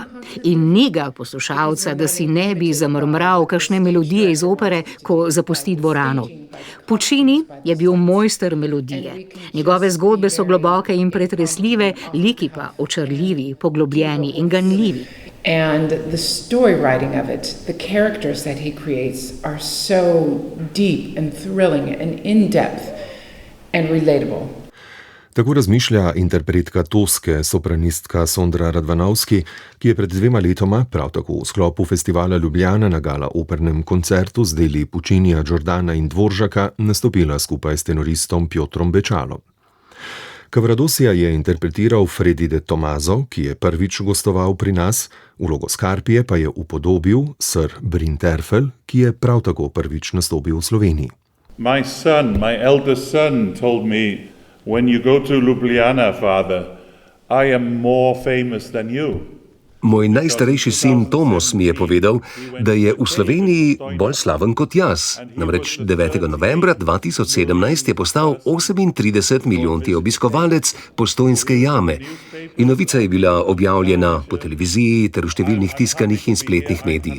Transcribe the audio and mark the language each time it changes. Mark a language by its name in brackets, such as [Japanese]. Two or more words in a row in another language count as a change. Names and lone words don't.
[Slovenian] In ni ga poslušalca, da si ne bi zamrmral kakšne melodije iz opere, ko zapusti dvorano. Puccini je bil mojster melodije. Njegove zgodbe so globoke in pretresljive, liki pa očarljivi, poglobljeni in ganljivi. [English] And the story writing of it, the characters that he creates are so deep and thrilling and in-depth and relatable. [Slovenian] Tako razmišlja interpretka Toske, sopranistka Sondra Radvanovski, ki je pred 2 letoma, prav tako v sklopu festivala Ljubljana na gala opernem koncertu z deli Puccinija, Giordana in Dvoržaka nastopila skupaj s tenoristom Piotrom Bečalom. Cavaradosija je interpretiral Freddy de Tomaso, ki je prvič gostoval pri nas, vlogo Scarpije pa je upodobil sir Brin Terfel, ki je prav tako prvič nastopil v Sloveniji. [English] My eldest son told me, when you go to Ljubljana, father, I am more famous than you. [Slovenian] Moj najstarejši sin Tomos mi je povedal, da je v Sloveniji bolj slaven kot jaz. Namreč 9. novembra 2017 je postal 38 milijonti obiskovalec Postojnske jame. In novica je bila objavljena po televiziji ter v številnih tiskanih in spletnih medijih.